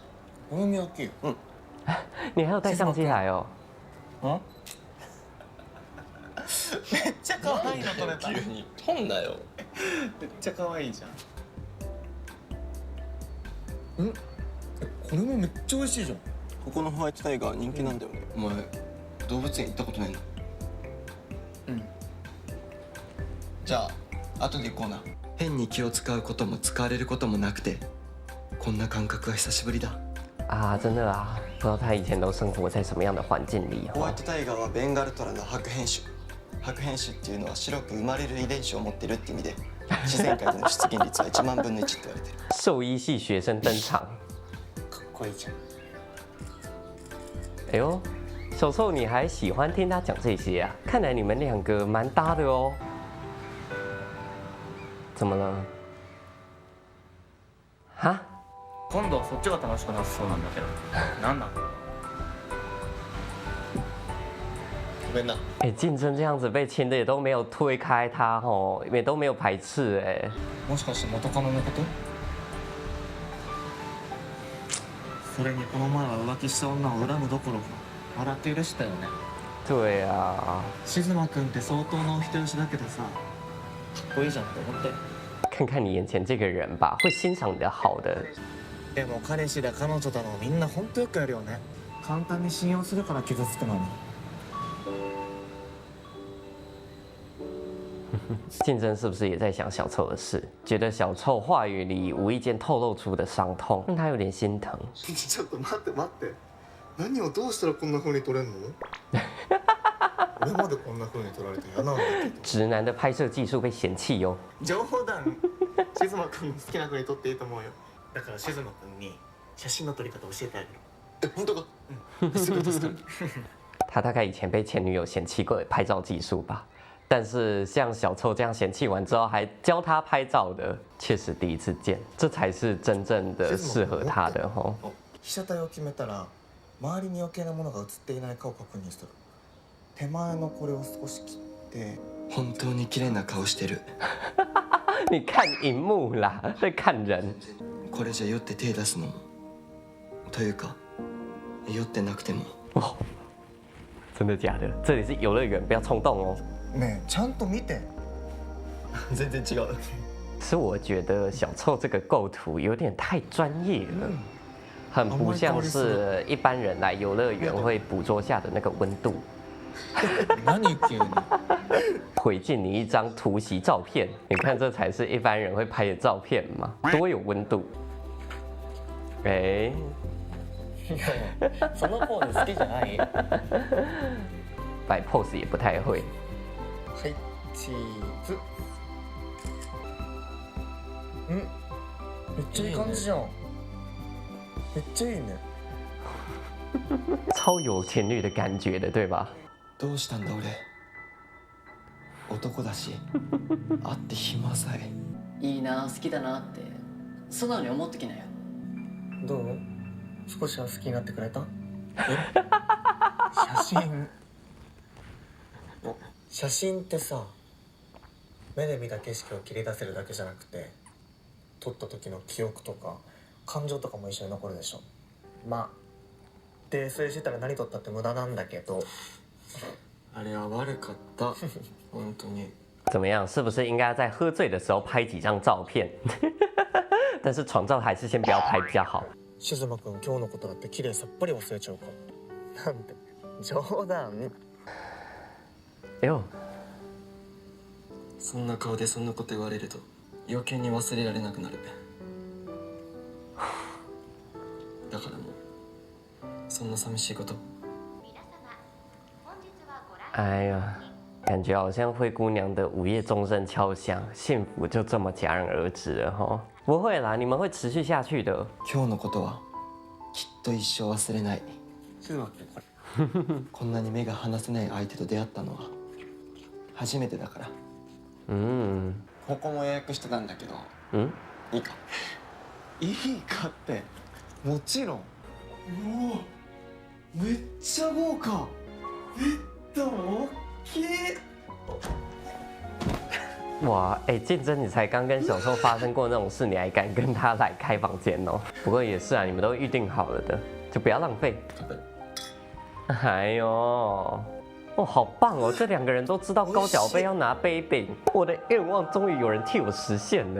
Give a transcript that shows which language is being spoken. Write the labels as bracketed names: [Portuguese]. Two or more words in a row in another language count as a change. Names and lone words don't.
[Japanese] お好み焼き。うん。 [Chinese] 你还有帶相機來哦。 [Japanese] あ？めっちゃ可愛いの撮れた。急に撮んなよ。めっちゃ可愛いじゃん。これもめっちゃ美味しいじゃん。ここのホワイトタイガー人気なんだよね。お前動物園行ったことないの？うん。じゃあ後で行こうな。変に気を使うことも使われることもなくて、こんな感覚は久しぶりだ。 [Chinese] 啊，真的啊，不知道他以前都生活在什麼樣的環境裡。 [Japanese] ホワイトタイガーはベンガルトラの白変種。白変種っていうのは白く生まれる遺伝子を持ってるって意味で、自然界での出現率は1万分の1って言われてる。 [Chinese] 獸醫系學生登場。 [Japanese] かっこいいじゃん。 [Chinese] 哎呦，小臭，你還喜歡聽他講這些啊？看來你們兩個蠻搭的哦。怎麼了？哈？ [Japanese] 今度はそっちが楽しくなさそうなんだけど。なんなの？ごめんな。 [Chinese] 哎，竞争這樣子被親的也都沒有推開他吼，也都沒有排斥哎。 [Japanese] もしかして元カノのこと？それにこの前は浮気した女を恨むどころか笑って許したよね。 [Chinese] 對啊， [Japanese] 静馬くんって相当のお人よしだけどさ、かっこいいじゃんって思って。 [Chinese] 看看你眼前這個人吧，會欣賞你的好的。 [Japanese] でも彼氏だ彼女だのみんな本当よくやるよね。簡単に信用するから傷つくのに。 [Chinese] 竞争是不是也在想小臭的事？觉得小臭話語裡無意間透露出的傷痛，讓他有點心疼。 [Japanese] ちょっと待って待って。何をどうしたらこんな風に撮れんの？俺までこんな風に撮られて嫌なんだけど。 [Chinese] 直男的拍攝技術被嫌棄喲。 [Japanese] 冗談。静馬くん好きな風に撮っていいと思うよ。だから静馬くんに写真の撮り方教えてあげる。本当か？すごい助かる。 [Chinese] 他大概以前被前女友嫌棄過拍照技術吧。但是像小臭这样嫌棄完之後還教他拍照的，確實第一次見，這才是真正的適合他的吼。 [Japanese] 被寫体を決めたら周りに余計なものが映っていないかを確認する。手前のこれを少し切って。本当に綺麗な顔してる。 [Chinese] 你看荧幕啦，在看人。 [Japanese] これじゃ酔って手出すのもというか酔ってなくても。 [Chinese] 哦，真的假的？这里是游乐园，不要冲动哦。 [Japanese] ねえちゃんと見て。全然違う。 [Chinese] 是我觉得小臭这个构图有点太专业了，很不像是一般人来游乐园会捕捉下的那个温度。 [Japanese] 何急に。 [Chinese] 回敬你一张突袭照片，你看这才是一般人会拍的照片嘛，多有温度。哎， [Japanese] そのポーズ好きじゃない？ [Chinese] 摆 pose 也不太会。 [Japanese] はい、チーズ。めっちゃいい感じじゃん。めっちゃいいね。 [Chinese] 超有情侣的感觉的，对吧？ [Japanese] どうしたんだ俺。男だし会って暇さえ。いいな、好きだなって素直に思ってきなよ。どう？少しは好きになってくれた？写真ってさ、目で見た景色を切り出せるだけじゃなくて、撮った時の記憶とか感情とかも一緒に残るでしょ。まあ泥酔してたら何撮ったって無駄なんだけど。あれは悪かった。本当に。 [Chinese] 怎么样？是不是应该在喝醉的时候拍几张照片？但是床照还是先不要拍比较好。 [Japanese] 静馬くん今日のことだって綺麗さっぱり忘れちゃうから。なんて冗談。よ。そんな顔でそんなこと言われると余計に忘れられなくなる。だからもうそんな寂しいこと。 [Chinese] 哎呀，感觉好像灰姑娘的午夜钟声敲响，幸福就这么戛然而止了哈。不会啦，你们会持续下去的。 [Japanese] 今日のことはきっと一生忘れない。静馬くんこれ。こんなに目が離せない相手と出会ったのは初めてだから。ここも予約してたんだけど。いいか。いいかってもちろん。うお、めっちゃ豪華。大きい。 [Chinese] 哇，哎，竞争，你才刚跟小臭发生过那种事，你还敢跟他来开房间哦？不过也是啊，你们都预定好了的，就不要浪费。哎呦，哦，好棒哦！这两个人都知道高脚杯要拿杯柄，我的愿望终于有人替我实现了。